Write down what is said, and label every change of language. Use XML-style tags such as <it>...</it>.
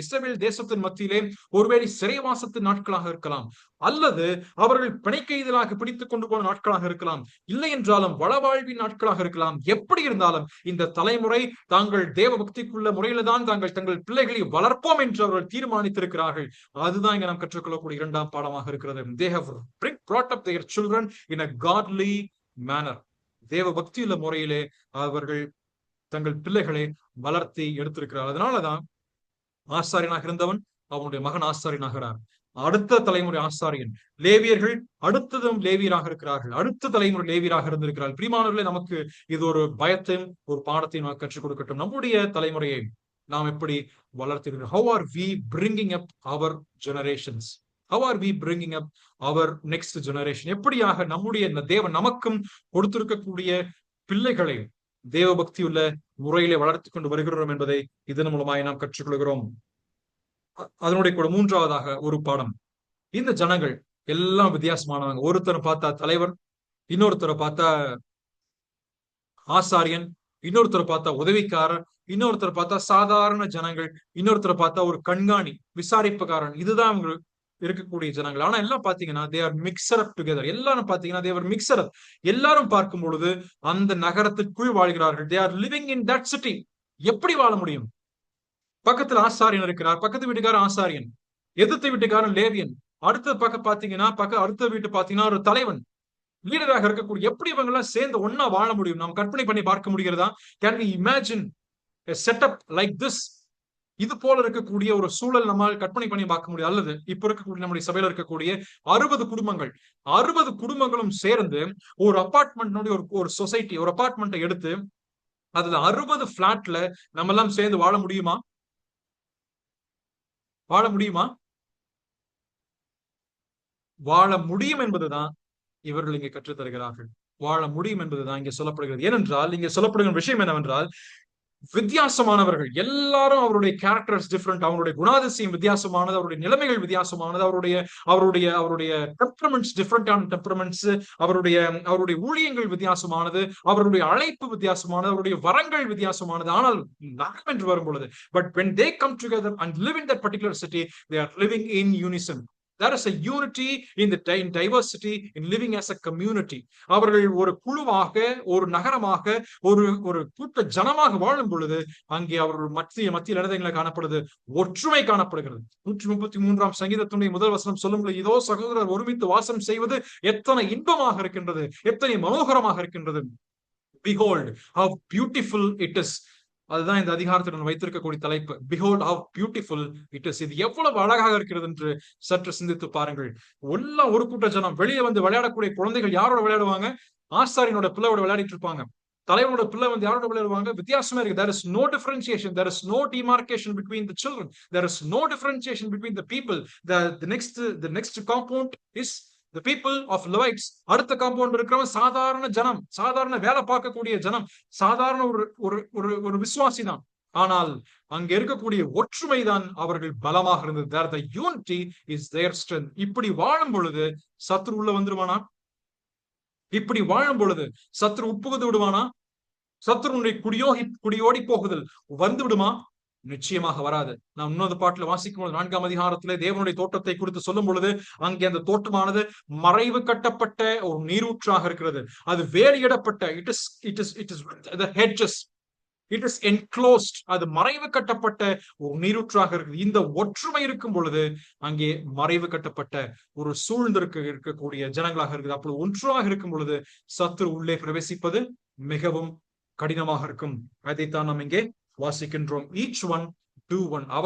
<ta>இஸ்ரவேல் தேசத்தின் மத்தியிலே ஒருவேளை சிறைவாசத்தின் நாட்களாக இருக்கலாம், அல்லது அவர்கள் பிணைக்கைதலாக பிடித்துக் கொண்டு போன நாட்களாக இருக்கலாம், இல்லை என்றாலும் வளவாழ்வின் நாட்களாக இருக்கலாம். எப்படி இருந்தாலும் இந்த தலைமுறை தாங்கள் தேவ பக்திக்குள்ள முறையில தான் தங்கள் பிள்ளைகளை வளர்ப்போம் என்று அவர்கள் தீர்மானித்திருக்கிறார்கள். அதுதான் இங்க நாம் கற்றுக்கொள்ளக்கூடிய 2ஆம் பாடமாக இருக்கிறது.</ta> <en>They have brought up their children in a godly manner.</en> <ta>தேவ பக்தியுள்ள முறையிலே அவர்கள் தங்கள் பிள்ளைகளை வளர்த்தி எடுத்திருக்கிறார். அதனாலதான் ஆசாரியனாக இருந்தவன் அவனுடைய மகன் ஆசாரியனாகிறார், அடுத்த தலைமுறை ஆசாரியன். லேவியர்கள் அடுத்ததும் லேவியராக இருக்கிறார்கள், அடுத்த தலைமுறை லேவியராக இருந்திருக்கிறார்கள். பிரியமானவர்களே, நமக்கு இது ஒரு பயத்தையும் ஒரு பாடத்தையும் கற்றுக் கொடுக்கட்டும். நம்முடைய தலைமுறையை நாம் எப்படி வளர்த்திருக்கிறோம்?</ta> <en>How are we bringing up our generations? How are we bringing up our next generation?</en> <ta>எப்படியாக நம்முடைய தேவன் நமக்கும் கொடுத்திருக்கக்கூடிய பிள்ளைகளை தேவ பக்தியுள்ள முறையிலே வளர்த்து கொண்டு வருகிறோம் என்பதை இதன் மூலமாய் நாம் கற்றுக்கொள்கிறோம். அதனுடைய கூட 3ஆவதாக ஒரு பாடம், இந்த ஜனங்கள் எல்லாம் வித்தியாசமானவங்க. ஒருத்தரை பார்த்தா தலைவர், இன்னொருத்தரை பார்த்தா ஆசாரியன், இன்னொருத்தரை பார்த்தா உதவிக்காரர், இன்னொருத்தரை பார்த்தா சாதாரண ஜனங்கள், இன்னொருத்தரை பார்த்தா ஒரு கண்காணி, விசாரிப்புக்காரன். இதுதான் இருக்கக்கூடிய ஜனங்கள். ஆனா எல்லாம் பாத்தீங்கன்னா</ta> <en>they are mixed up together.</en> <ta>எல்லாரும் பாத்தீங்கன்னா</ta> <en>they were mixed up.</en> <ta>எல்லாரும் பார்க்கும் பொழுது அந்த நகரத்திற்குள் வாழ்கிறார்கள்.</ta> <en>they are living in that city.</en> <ta>எப்படி வாழ முடியும்? பக்கத்துல ஆசாரியன் இருக்கிறார், பக்கத்து வீட்டுக்காரன் ஆசாரியன், எதிர்த்த வீட்டுக்காரன் லேவியன், அடுத்த பக்கம் பாத்தீங்கன்னா அடுத்த வீட்டு பாத்தீங்கன்னா ஒரு தலைவன், லீடராக இருக்கக்கூடிய, எப்படி இவங்க எல்லாம் சேர்ந்து ஒன்னா வாழ முடியும்? நாம் கற்பனை பண்ணி பார்க்க முடிகிறதா?</ta> <en>Can we imagine a setup like this?</en> <ta>இது போல இருக்கக்கூடிய ஒரு சூழல் நம்மால் கற்பனை பண்ணி பார்க்க முடியும். அல்லது இப்ப இருக்கக்கூடிய நம்முடைய சபையில இருக்கக்கூடிய 60 குடும்பங்கள், 60 குடும்பங்களும் சேர்ந்து ஒரு அபார்ட்மெண்ட், ஒரு சொசைட்டி, ஒரு அபார்ட்மெண்ட்டை எடுத்து அதுல 60 பிளாட்ல நம்ம எல்லாம் சேர்ந்து வாழ முடியுமா? வாழ முடியுமா? வாழ முடியும் என்பதுதான் இவர்கள் இங்கே கற்றுத் தருகிறார்கள். வாழ முடியும் என்பதுதான் இங்கே சொல்லப்படுகிறது. ஏனென்றால் இங்கே சொல்லப்படுகிற விஷயம் என்னவென்றால், வித்தியாசமானவர்கள் எல்லாரும், அவருடைய கேரக்டர்ஸ் டிஃபரெண்ட், அவருடைய குணாதிசயம் வித்தியாசமானது, அவருடைய நிலைமைகள் வித்தியாசமானது, அவருடைய அவருடைய அவருடைய டெம்பரமெண்ட்ஸ் டிஃபரெண்டான டெம்பரமெண்ட்ஸ், அவருடைய ஊழியங்கள் வித்தியாசமானது, அவருடைய அழைப்பு வித்தியாசமானது, அவருடைய வரங்கள் வித்தியாசமானது. ஆனால் நகரம் என்று வரும் பொழுது,</ta> <en>but when they come together and live in that particular city, they are living in unison. There is a unity in diversity, in living as a community.</en> <ta>அவர்கள் ஒரு குழுவாக, ஒரு நகரமாக, ஒரு கூட்ட ஜனமாக வாழும் பொழுது அங்கே அவர்கள் மத்தியில் இடங்களை காணப்படுது, ஒற்றுமை காணப்படுகிறது. 133ஆம் சங்கீதத்தினுடைய முதல் வசனம் சொல்லும் பொழுது, இதோ சகோதரர் ஒருமித்து வாசம் செய்வது எத்தனை இன்பமாக இருக்கின்றது, எத்தனை மனோகரமாக இருக்கின்றது.</ta> <en>Behold how beautiful it is.</en> <ta>அதுதான் இந்த அதிகாரத்துடன் வைத்திருக்கக்கூடிய தலைப்பு.</ta> <en>Behold how beautiful it is.</en> <ta>இது எவ்வளவு அழகாக இருக்கிறது என்று சற்று சிந்தித்து பாருங்கள். எல்லாம் ஒரு கூட்ட ஜனம். வெளியே வந்து விளையாடக்கூடிய குழந்தைகள் யாரோட விளையாடுவாங்க? ஆசாரியனோட பிள்ளையோட விளையாடிட்டு இருப்பாங்க. தலைவனோட பிள்ளை வந்து யாரோட விளையாடுவாங்க? வித்தியாசமா இருக்கு.</ta> <en>There is no differentiation, there is no demarcation between the children, there is no differentiation between the people. The next compound is the people of Levites.</en> <ta>அடுத்த காம்பவுண்ட் இருக்கிறவன் சாதாரண ஜனம், சாதாரண வேலை பார்க்கக்கூடிய ஜனம், சாதாரண ஒரு விசுவாசி தான். ஆனால் அங்க இருக்கக்கூடிய ஒற்றுமை தான் அவர்கள் பலமாக இருந்தது.</ta> <en>There the unity is their strength.</en> <ta>இப்படி வாழும் பொழுது சத்ரு உள்ள வந்துருவானா? இப்படி வாழும் பொழுது சத்ரு உட்புகுந்து விடுவானா? சத்ருனுடைய குடியோடி போகுதல் வந்து விடுமா? நிச்சயமாக வராது. நாம் இன்னொரு பாட்டுல வாசிக்கும் பொழுது 4ஆம் அதிகாரத்திலே தேவனுடைய தோட்டத்தை குறித்து சொல்லும் பொழுது, அங்கே அந்த தோட்டமானது மறைவு கட்டப்பட்ட ஒரு நீரூற்றாக இருக்கிறது. அது வேலியிடப்பட்ட,</ta> <en>it is the hedges, it is enclosed.</en> <ta>அது மறைவு கட்டப்பட்ட ஒரு நீரூற்றாக இருக்குது. இந்த ஒற்றுமை இருக்கும் பொழுது அங்கே மறைவு கட்டப்பட்ட ஒரு இருக்கக்கூடிய ஜனங்களாக இருக்குது. அப்பொழுது ஒன்றாக இருக்கும் பொழுது சத்துரு உள்ளே பிரவேசிப்பது மிகவும் கடினமாக இருக்கும். அதைத்தான் நாம் இங்கே வாசிக்கின்றோம்.</ta> <en>each one do one.</en>